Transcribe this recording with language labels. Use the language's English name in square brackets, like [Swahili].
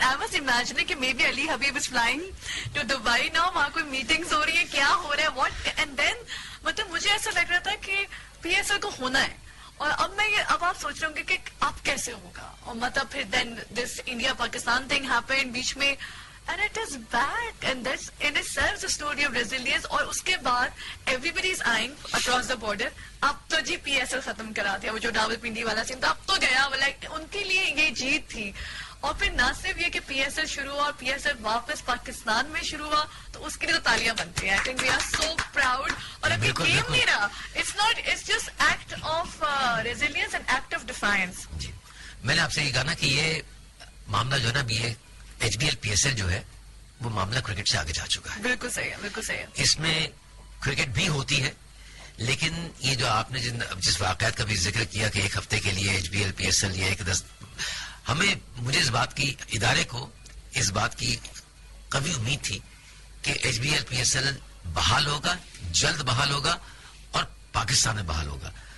[English] I was imagining [Urdu] کہ [English] may be Ali Habib is flying to Dubai now, [Urdu] وہاں کوئی meetings ہو رہی ہے, کیا ہو رہا ہے, واٹ, اینڈ دین مطلب مجھے ایسا لگ رہا تھا کہ پی ایس ایل کو ہونا ہے. اور اب آپ سوچ رہے ہوں گے کہ اب کیسے ہوگا, اور مطلب پھر [English] then this India Pakistan thing happen [Urdu] بیچ میں, [English] and it is back, and that's in itself the story of resilience. [Urdu] اور اس کے بعد [English] everybody is eyeing across the border. [Urdu] اب تو جی پی ایس ایل ختم کرا دیا, وہ جو ڈاول پنڈی والا سین تھا اب تو گیا, لائک ان کے لیے یہ جیت تھی. اور پھر نہ صرف یہ کہ پی ایس ایل شروع ہوا اور پی ایس ایل واپس پاکستان میں شروع ہوا, تو اس کے لیے تو تالیاں بنتی ہیں. [English] I think we are so proud. [Urdu] اور ابھی گیم نہیں رہا, [English] it's just act of resilience and act of defiance. [Urdu] جی میں نے آپ سے یہ کہا نا کہ یہ معاملہ جو ہے نا, ابھی یہ H be L P S L جو ہے وہ معاملہ کرکٹ سے آگے جا چکا ہے. بالکل صحیح ہے, بالکل صحیح ہے. اس میں کرکٹ بھی ہوتی ہے, لیکن یہ جو آپ نے جس واقعات کا بھی ذکر کیا کہ ایک ہفتے کے لیے H be L P S L یا مجھے اس بات کی, ادارے کو اس بات کی قوی امید تھی کہ H be L P S L بحال ہوگا, جلد بحال ہوگا اور پاکستان میں بحال ہوگا.